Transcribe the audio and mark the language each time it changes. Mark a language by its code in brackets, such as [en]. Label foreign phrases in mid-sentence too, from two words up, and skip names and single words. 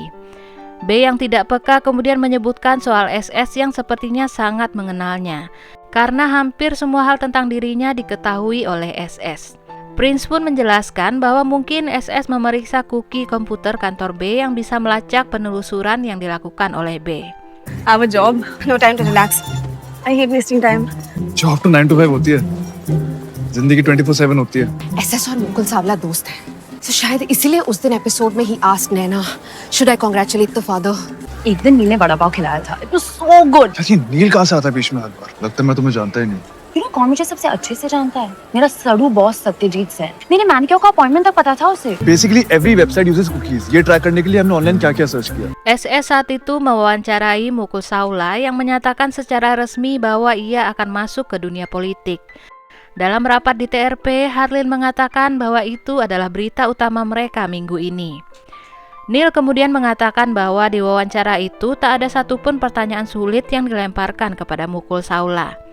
[id] B yang tidak peka kemudian menyebutkan soal SS yang sepertinya sangat mengenalnya, karena hampir semua hal tentang dirinya diketahui oleh SS. Prince pun menjelaskan bahwa mungkin SS memeriksa cookie komputer kantor B yang bisa melacak penelusuran yang dilakukan oleh B. [en] I have a job, no time to relax. I hate wasting time. [hi] जॉब तो 9 to 5 होती है, जिंदगी 24/7 होती है। एसएस और मुकुल सावला दोस्त हैं, तो शायद इसीलिए उस दिन एपिसोड में ही [en] asked Naina, should I congratulate the father? [hi] एक दिन नील ने बड़ा पाव खिलाया था, [en] it was so good. [hi] चाची नील कहाँ से आता है बीच में हर बार? लगता है मैं तुम्हें जानता ही नहीं। [en] you know [hi] कौन मुझे सबसे अच्छे से जानता है? मेरा सड़ू बॉस सत्यजीत सेन। मेरे मैनिक्योर का अपॉइंटमेंट तक पता था उसे। [en] basically every website uses cookies. [hi] ये ट्रैक करने के लिए हमने ऑनलाइन क्या-क्या सर्च किया। [id] SS saat itu mewawancarai Mukul Saula yang menyatakan secara resmi bahwa ia akan masuk ke dunia politik. Dalam rapat di TRP, Harlin mengatakan bahwa itu adalah berita utama mereka minggu ini. Neil kemudian mengatakan bahwa di wawancara itu tak ada satupun pertanyaan sulit yang dilemparkan kepada Mukul Saula.